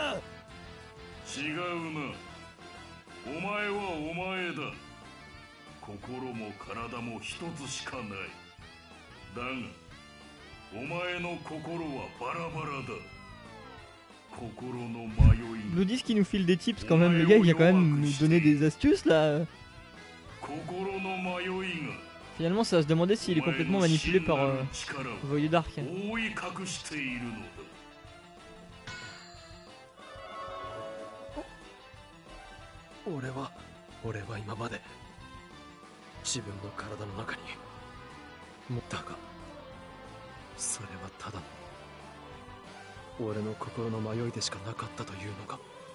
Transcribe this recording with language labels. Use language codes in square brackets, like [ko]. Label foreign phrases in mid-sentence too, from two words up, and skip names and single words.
[ja] 違うな。お前はお前だ。心も体も一つしかない。だがお前の心はバラバラだ。心の迷い。 [fr] Nous disent qu'il nous file des tips quand même, le gars il vient quand même nous donner des astuces là. [ja] 心の迷いが [fr] Finalement ça va se demander s'il est complètement manipulé par Voyou Dark. [ja] 覆い隠しているのだ。俺は今まで自分の体の中に持ったが、それはただの俺の心の迷いでしかなかったというのか。